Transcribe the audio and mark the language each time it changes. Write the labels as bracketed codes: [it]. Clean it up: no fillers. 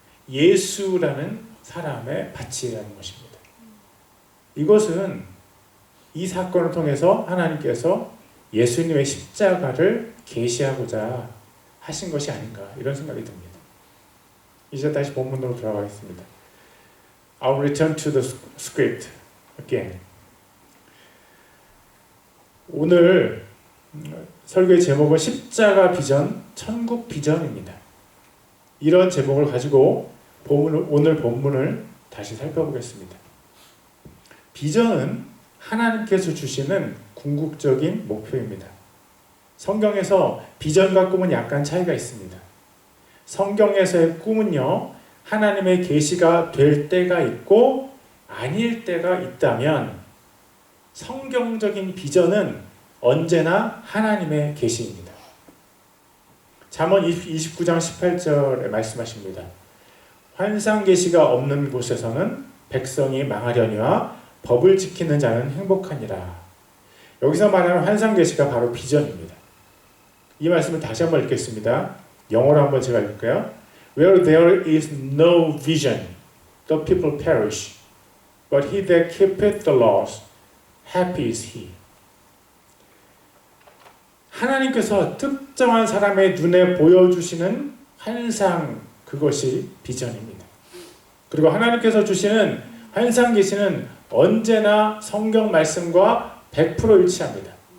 [ko] 예수라는 사람의 밭이라는 것입니다. 이것은 이 사건을 통해서 하나님께서 예수님의 십자가를 계시하고자 하신 것이 아닌가 이런 생각이 듭니다. 이제 다시 본문으로 돌아가겠습니다. [en] I'll return to the script again. [ko] 오늘 설교의 제목은 십자가 비전, 천국 비전입니다. 이런 제목을 가지고 오늘 본문을 다시 살펴보겠습니다. 비전은 하나님께서 주시는 궁극적인 목표입니다. 성경에서 비전과 꿈은 약간 차이가 있습니다. 성경에서의 꿈은요, 하나님의 계시가 될 때가 있고 아닐 때가 있다면 성경적인 비전은 언제나 하나님의 계시입니다. 잠언 29장 18절에 말씀하십니다. 환상 계시가 없는 곳에서는 백성이 망하려니와 법을 지키는 자는 행복하니라. 여기서 말하는 환상 계시가 바로 비전입니다. 이 말씀을 다시 한번 읽겠습니다. 영어로 한번 제가 읽을까요? [en] Where there is no vision, the people perish. But he that keepeth the laws, happy is he. [ko] 하나님께서 특정한 사람의 눈에 보여주시는 환상, 그것이 비전입니다. 그리고 하나님께서 주시는 환상 계시는 언제나 성경 말씀과 100% 일치합니다.